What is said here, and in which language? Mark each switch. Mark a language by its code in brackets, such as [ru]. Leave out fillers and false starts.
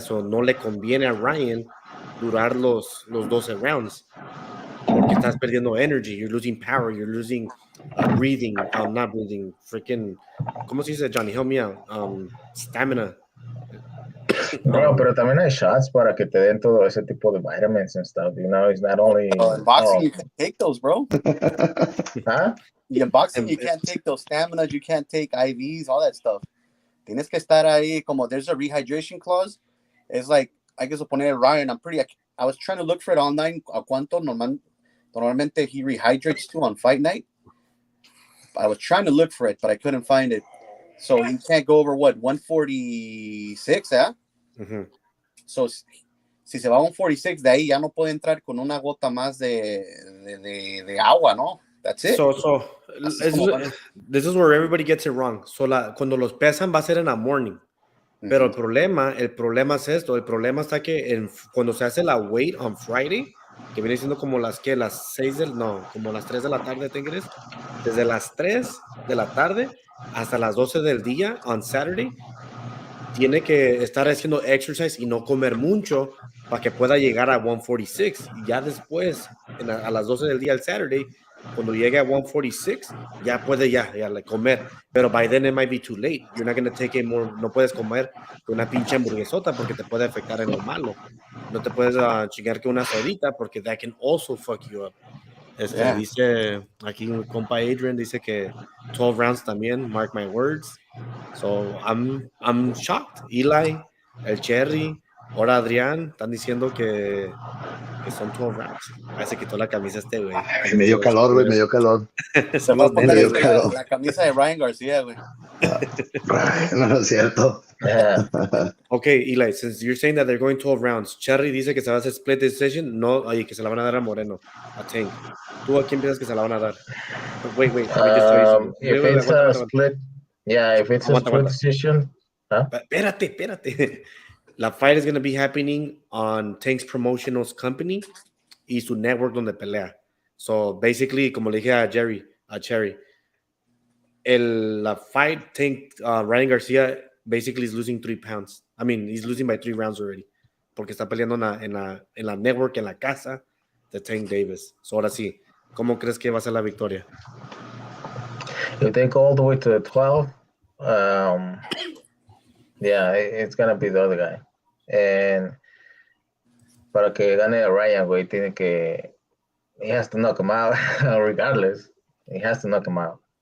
[es] So no le conviene a Ryan durar los 12 rounds porque estás perdiendo [en] energy, you're losing power, you're losing breathing, not breathing, freaking, [es] ¿cómo se dice, Johnny? [en] Help me out. Stamina. [es] Bro, pero también hay shots para que te den todo ese tipo de [en] vitamins and stuff. You know, it's not only. In boxing, you can take those, bro. Huh? In boxing, you can't take those staminas. You can't take IVs, all that stuff. [es] Tienes que estar ahí, como [en] there's a rehydration clause. It's like, I guess, poner Ryan, I was trying to look for it online. [es] A cuánto normalmente [en] he rehydrates to on fight night. I was trying to look for it, but I couldn't find it. So he can't go over what, 146, eh? Mm-hmm. [es] So si se va a 146, de ahí ya no puede entrar con una gota más de agua, ¿no? [en] That's it. So this is where everybody gets it wrong. [es] So cuando los pesan va a ser en la morning. Pero el problema es esto. El problema está que cuando se hace la weight [en] on Friday, [es] que viene siendo como las 6 como las 3 de la tarde, ¿te desde las 3 de la tarde hasta las 12 del día [en] on Saturday, [es] tiene que estar haciendo exercise y no comer mucho para que pueda llegar a 146. Y ya después, a las 12 del día el Saturday, cuando llegue a 146, ya puede comer. [en] Pero by then it might be too late. You're not going to take it more. [es] No puedes comer una pinche hamburguesota porque te puede afectar en lo malo. No te puedes chingar que una sodita porque [en] that can also fuck you up. [es] Dice aquí un compa Adrian, dice que 12 rounds también, [en] mark my words. So I'm shocked. [es] Eli, el Cherry, ahora Adrián, están diciendo que son 12 rounds. Ahí se quitó la camisa güey. Me dio calor, güey, me dio calor. Se va a poner la camisa de Ryan García, güey. No es cierto. Okay, Eli, [en] since you're saying that they're going 12 rounds, [es] Cherry dice que se va a hacer split decision, no, que se la van a dar a Moreno, a Tank. ¿Tú a quién piensas que se la van a dar? [en] Wait, let me just tell you something. If it's a split, yeah, if it's a split decision. Huh? [es] Espérate. La [en] fight is going to be happening on Tank's promotional company [es] y su network donde pelea. [en] So basically, [es] como le dije a Cherry, la [en] fight, Tank, Ryan Garcia basically is losing 3 pounds. I mean, he's losing by 3 rounds already. [es] Porque está peleando en la network, en la casa de Tank Davis. So ahora sí, ¿cómo crees que va a ser la victoria? [en] If they go all the way to the 12, yeah, it's gonna be the other guy. And [es] para que gane a Ryan, güey, [en] he has to knock him out regardless. He has to knock him out.